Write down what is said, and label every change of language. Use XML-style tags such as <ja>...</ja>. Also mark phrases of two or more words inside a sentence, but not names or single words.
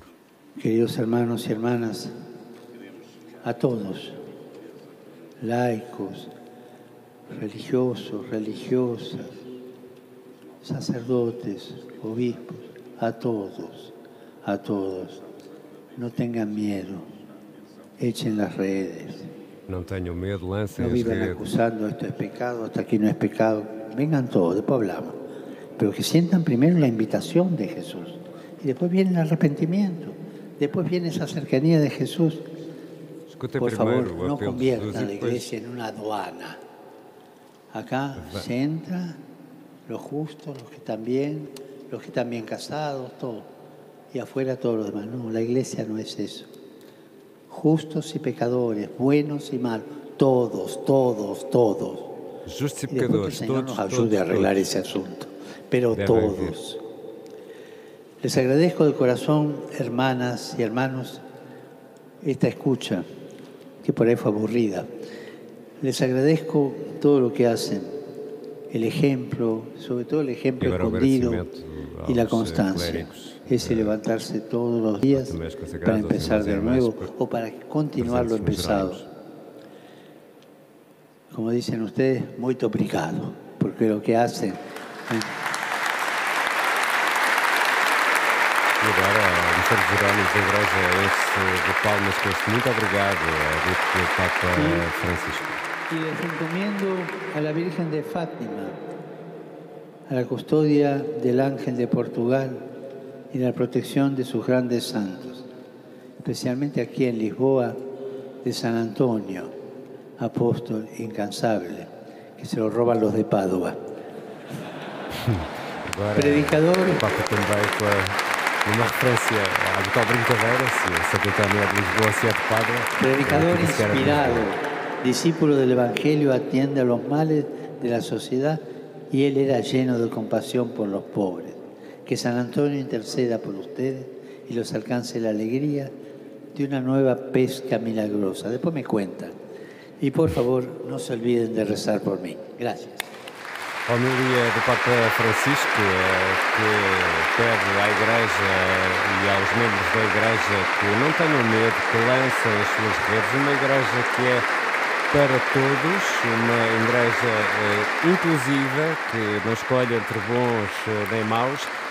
<es>Queridos hermanos y hermanas, a todos, laicos, religiosos, religiosas, sacerdotes, obispos, a todos, no tengan miedo, echen las redes.</es> <pt>Não tenham medo, lancem</pt> <es>No</es> <pt>as</pt> <es>vivan</es> <pt>redes.</pt> <es>acusando, esto es pecado, hasta aquí no es pecado. Vengan todos, después hablamos. Pero que sientan primero la invitación de Jesús. Y después viene el arrepentimiento. Después viene esa cercanía de Jesús.</es> <pt>Escutem</pt> <es>Por</es> <pt>primeiro</pt> <es>favor,</es> <pt>o</pt> <es>no</es> <pt>apelo de Jesus</pt> <es>conviertan</es> <pt>e</pt> <es>la</es> <pt>depois</pt> <es>iglesia en una aduana. Acá se entra los justos, los que están bien casados, todo. Y afuera todo lo demás. No, la iglesia no es eso. Justos y pecadores, buenos y malos, todos.</es> <pt>justos e</pt> <es>Y después que el</es> <pt>pecadores,</pt> <es>Señor</es> <pt>todos,</pt> <es>nos ayude a arreglar</es> <pt>todos.</pt> <es>ese asunto. Pero Deben todos. Les agradezco de corazón, hermanas y hermanos, esta escucha, que por ahí fue aburrida. Les agradezco todo lo que hacen, el ejemplo, sobre todo el ejemplo</es> <pt>E agora o</pt> <es>escondido</es> <pt>agradecimento</pt> <es>y la</es> <pt>aos</pt> <es>constancia.</es> <pt>clérigos,</pt> <es>Ese levantarse todos los días</es> <pt>também aos consagrados,</pt> <es>para</es> <pt>aos</pt> <es>empezar de</es> <pt>irmãos e</pt> <es>nuevo</es> <pt>irmãs,</pt> <es>o para continuar lo</es> <pt>presentes nos</pt> <es>empezado.</es> <pt>Jerónimos.</pt> <es>Como dicen ustedes, muy obrigado, porque lo que hacen...</es> <pt>E agora, o Mosteiro dos Jerónimos da Igreja enche de palmas com este muito obrigado, dito pelo Papa Francisco.</pt> <es>Y les encomiendo a la Virgen de Fátima, a la custodia del Ángel de Portugal y la protección de sus grandes santos, especialmente aquí en Lisboa, de San Antonio, apóstol incansable, que se lo roban los de Padua.</es> <pt>Agora,</pt> <es>Predicador.</es> <pt>o Papa também com uma referência à habitual brincadeira, se Santo António é de Lisboa, se é de Pádua.</pt> <es>Predicador</es> <pt>que disse que era de</pt> <es>inspirado,</es> <pt>Lisboa.</pt> <es>discípulo del Evangelio, atiende a los males de la sociedad y él era lleno de compasión por los pobres. Que San Antonio interceda por ustedes y los alcance la alegría de una nueva pesca milagrosa. Después me cuentan. Y por favor, no se olviden de rezar por mí. Gracias.</es> <pt>A homilia do Papa Francisco, que pede à Igreja e aos membros da Igreja que não tenham medo, que lancem as suas redes. Uma Igreja que é para todos, uma Igreja inclusiva, que não escolhe entre bons nem maus.</pt>